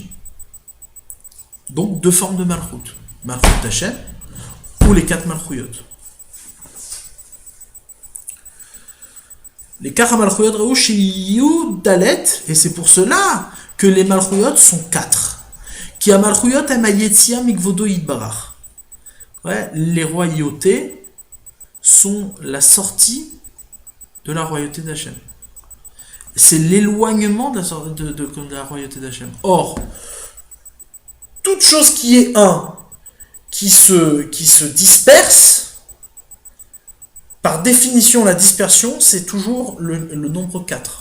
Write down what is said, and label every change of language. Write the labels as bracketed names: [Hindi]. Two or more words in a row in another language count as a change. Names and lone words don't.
[French] Donc 2 formes de malchut. [Hebrew] מלכות השם [French] ou les 4 malchuyot. Les 4 malchuyot [Hebrew] ריש יוד דלת, [French] et c'est pour cela que les malchuyot sont 4. [Hebrew] כי המלכויות הם יציאה מכבודו יתברך. [French] Ouais, les royautés sont la sortie de la royauté d'Hachem. C'est l'éloignement de la royauté d'Hachem. Or, toute chose qui est un, qui se disperse, par définition, la dispersion, c'est toujours le nombre 4.